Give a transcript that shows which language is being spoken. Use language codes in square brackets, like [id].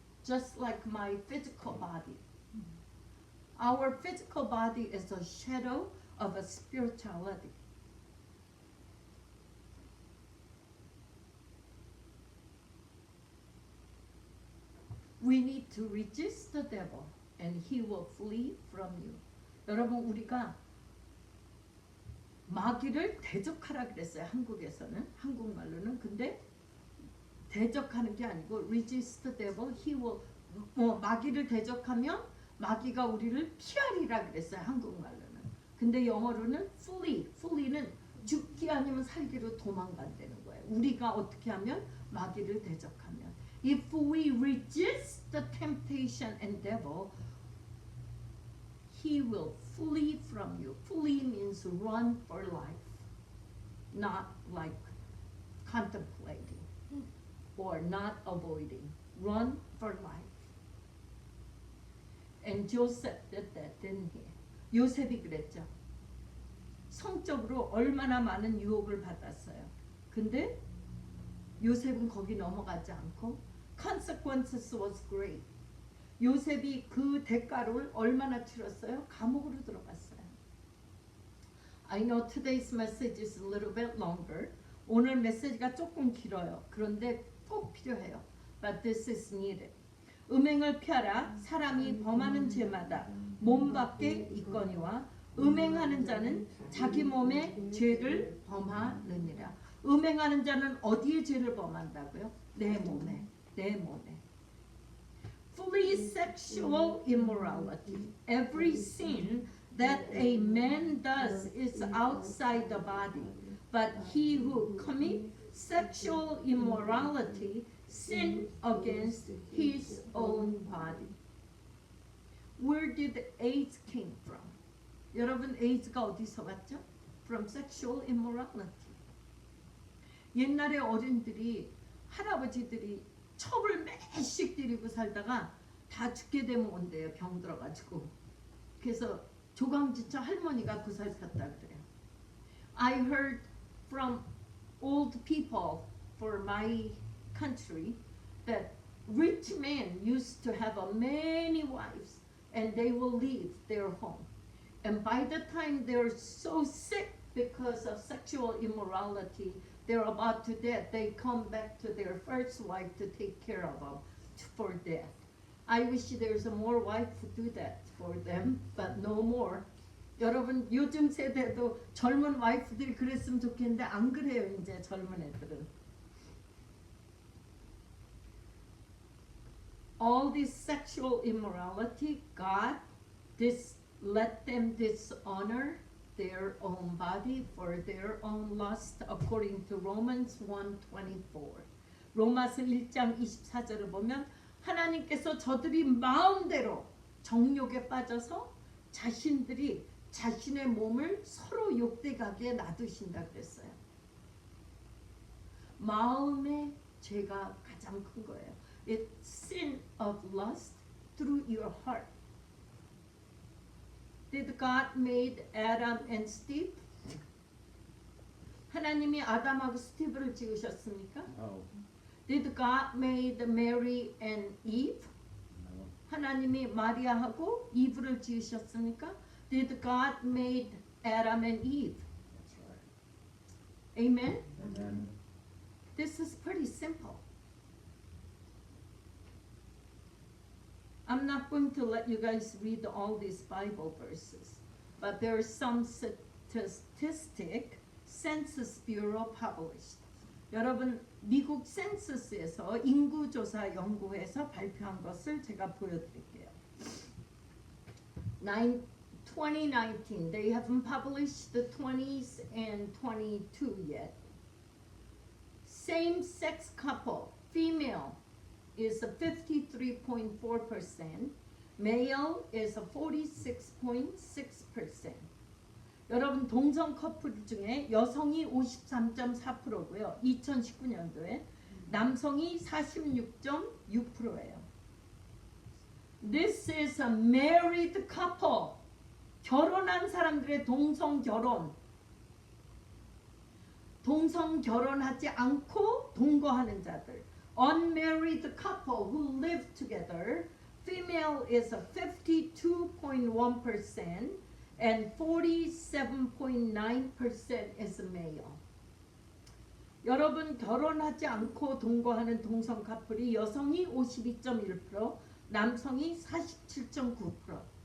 [en] Just like my physical body. Our physical body is a shadow of a spirituality. We need to resist the devil and he will flee from you. [ko] 여러분, 우리가 마귀를 대적하라 그랬어요. 한국에서는, 한국말로는. 근데 대적하는 게 아니고 [en] resist the devil, he will, [ko] 마귀를 대적하면 마귀가 우리를 피하리라 그랬어요. 한국말로는. 근데 영어로는 flee는 죽기 아니면 살기로 도망간다는 거예요. 우리가 어떻게 하면 마귀를 대적하면. [en] If we resist the temptation and devil, he will flee from you. Flee means run for life, not like contemplating or not avoiding. Run for life. And Joseph did that, didn't he? [ko] 요셉이 그랬죠. 성적으로 얼마나 많은 유혹을 받았어요. 근데 요셉은 거기 넘어가지 않고 [en] consequences was great. [ko] 요셉이 그 대가를 얼마나 치렀어요? 감옥으로 들어갔어요. [en] I know today's message is a little bit longer. [ko] 오늘 메시지가 조금 길어요. 그런데 꼭 필요해요. [en] But this is needed. [ko] 음행을 피하라. 사람이 범하는 죄마다 몸 밖에 있거니와 음행하는 자는 자기 몸에 죄를 범하느니라. 음행하는 자는 어디에 죄를 범한다고요? 내 몸에. [en] Flee sexual immorality. Every sin that a man does is outside the body, but he who commits sexual immorality sin against his own body. Where did AIDS came from? [ko] 여러분, AIDS가 어디서 왔죠? [en] From sexual immorality. [ko] 옛날에 어른들이, 할아버지들이 첩을 매씩 들이고 살다가 다 죽게 되면 온대요. 병 들어가지고. 그래서 조강지처 할머니가 구살 샀다 그래요. [en] I heard from old people for my country that rich men used to have many wives and they will leave their home. And by the time they're so sick because of sexual immorality, they're about to death, they come back to their first wife to take care of them for death. I wish there's more wife to do that for them, but no more. [ko] 여러분, 요즘 세대도 젊은 와이프들이 그랬으면 좋겠는데 안 그래요. 이제 젊은 애들은. [en] All this sexual immorality, God let them dishonor their own body for their own lust according to Romans 1:24. [ko] 로마서 1장 24절을 보면 하나님께서 저들이 마음대로 정욕에 빠져서 자신들이 자신의 몸을 서로 욕되게 놔두신다 그랬어요. 마음의 죄가 가장 큰 거예요. [en] It's sin of lust through your heart. Did God made Adam and Steve? [ko] 하나님이 아담하고 스티브를 지으셨습니까? [en] No. Did God made Mary and Eve? No. [ko] 하나님이 마리아하고 이브를 지으셨습니까? [en] Did God made Adam and Eve? That's right. Amen? Amen. This is pretty simple. I'm not going to let you guys read all these Bible verses, but there is some statistic Census Bureau published. [ko] 여러분, 미국 센서스에서 인구조사 연구에서 발표한 것을 제가 보여드릴게요. [en] 2019, they haven't published the 20s and 22 yet. Same-sex couple, female, is 53.4%, male is 46.6%. [ko] 여러분, 동성 커플 중에 여성이 53.4%고요. 2019년도에 남성이 46.6%예요. [en] This is a married couple. [ko] 결혼한 사람들의 동성 결혼. 동성 결혼하지 않고 동거하는 자들. [en] Unmarried couple who live together, female is 52.1% and 47.9% is male. [ko] 여러분, 결혼하지 않고 동거하는 동성 커플이 여성이 52.1%, 남성이 47.9%.